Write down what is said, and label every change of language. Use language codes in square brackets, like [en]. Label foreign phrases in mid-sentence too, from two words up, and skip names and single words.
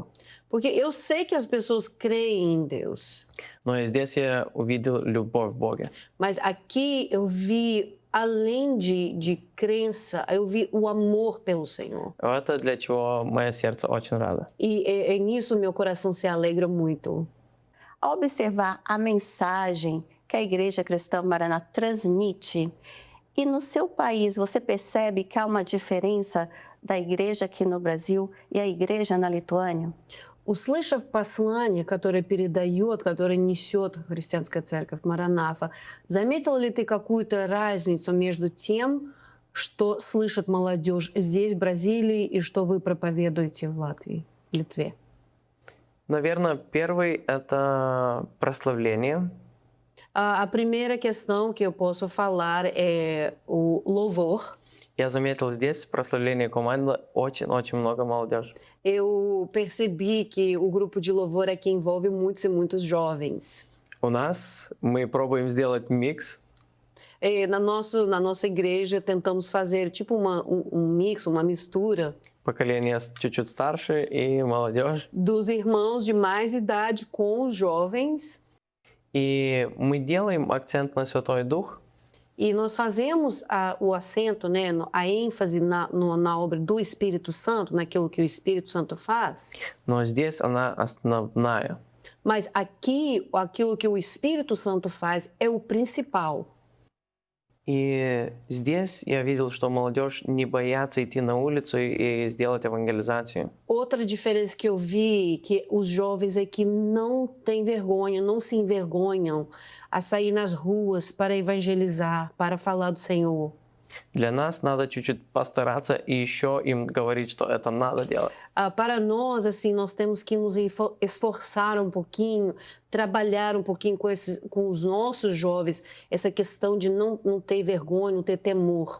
[pt] Porque eu sei que as pessoas creem em Deus, [ru] Но и здесь я увидел любовь в Боге. [pt] mas aqui eu vi, além de crença, eu vi o amor pelo Senhor. [ru] Это для чего мое сердце очень радо. [pt] E é nisso meu coração se alegra muito. Ao observar a mensagem que a Igreja Cristã Maranata transmite, e no seu país você percebe que há uma diferença da igreja aqui no Brasil и a igreja [ru] на Литуании? Услышав послание, которое передает, которое несет христианская церковь Маранафа, заметил ли ты какую-то разницу между тем, что слышит молодежь здесь, в Бразилии, и что вы проповедуете в Латвии, в Литве? Наверное, первый — это прославление. [pt] A primeira questão que eu posso falar é o louvor. [ru] Я заметил здесь в прославлении команды очень-очень много молодежи. [pt] Eu percebi que o grupo de louvor aqui envolve muitos e muitos jovens. [ru] У нас мы пробуем сделать микс. [pt] Na nossa igreja tentamos fazer tipo um mix, uma mistura [ru] Поколение чуть-чуть старше и молодежь. [pt] dos irmãos de mais idade com os jovens. [ru] И мы делаем акцент на Святой Дух, [pt] E nós fazemos o acento, né, a ênfase na obra do Espírito Santo, naquilo que o Espírito Santo faz. [ru] но здесь она основная. [pt] Mas aqui, aquilo que o Espírito Santo faz é o principal. [ru] И здесь я видел, что молодежь не боятся идти на улицу и сделать евангелизацию. [pt] Outra diferença que eu vi que os jovens aqui não têm vergonha, não se envergonham a sair nas ruas para evangelizar, para falar do Senhor. [ru] Для нас надо чуть-чуть постараться и еще им говорить, что это надо делать. [pt] Para nós, assim, nós temos que nos esforçar um pouquinho, trabalhar um pouquinho com os nossos jovens, essa questão de não ter vergonha, não ter temor.